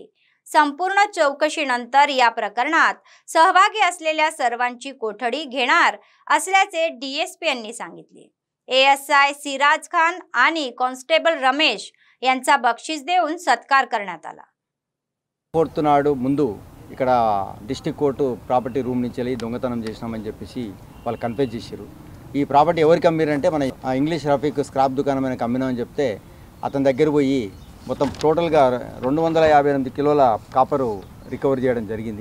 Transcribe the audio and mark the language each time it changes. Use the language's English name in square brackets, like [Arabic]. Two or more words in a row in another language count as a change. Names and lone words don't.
[Marathi] संपूर्ण चौकशीनंतर या प्रकरणात सहभागी असलेल्या सर्वांची कोठडी घेणार असल्याचे डीएसपी यांनी सांगितले। एएसआय सिराज खान आणि कॉन्स्टेबल रमेश यांचा बक्षीस देऊन सत्कार करण्यात आला। [Telugu] फोर्थ नाडू ముందు ఇక్కడ [English] district court property room [Telugu] నుంచి వెళ్ళి దొంగతనం చేసినామని చెప్పేసి వాళ్ళు కన్ఫెస్ చేశారు। ఈ ప్రాపర్టీ ఎవరికి అమ్మిరంటే మన ఇంగ్లీష్ రఫీక్ స్క్రాప్ దుకాణం అని అమ్మినామని చెప్తే అతని దగ్గర పోయి మొత్తం టోటల్ గా 258 కిలోల [English] copper recover [Telugu] చేయడం జరిగింది।